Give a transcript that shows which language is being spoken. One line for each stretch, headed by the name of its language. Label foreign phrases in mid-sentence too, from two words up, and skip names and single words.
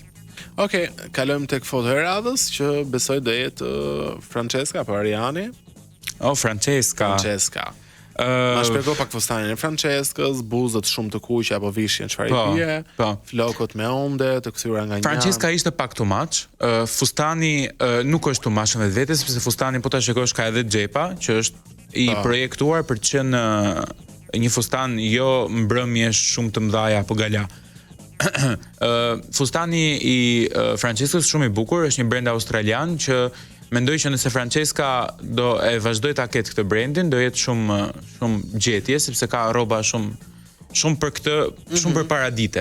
Albanian: Okej, kalojmë tek foto e radhës që besoj do jetë Francesca apo Ariani. Francesca. Ma shpjego pak fustanin e Franceskës, buzët shumë të kuqe apo vishjen çfarë i bie, flokët me onde të kthyer nga një. Francesca ishte pak
English: too much.
Albanian: Fustani nuk është
English: too much
Albanian: vetes, sepse fustani po ta shikosh ka edhe xhepa, që është i projektuar për të qenë një fustan jo mbrëmje shumë të mëdha apo gala. Fustani i Franceskës shumë i bukur, është një brend australian që mendoj që nëse Francesca do e vazhdoj ta ketë këtë brandin, do jetë shumë gjetje, sepse ka rroba shumë për këtë, shumë për paradite.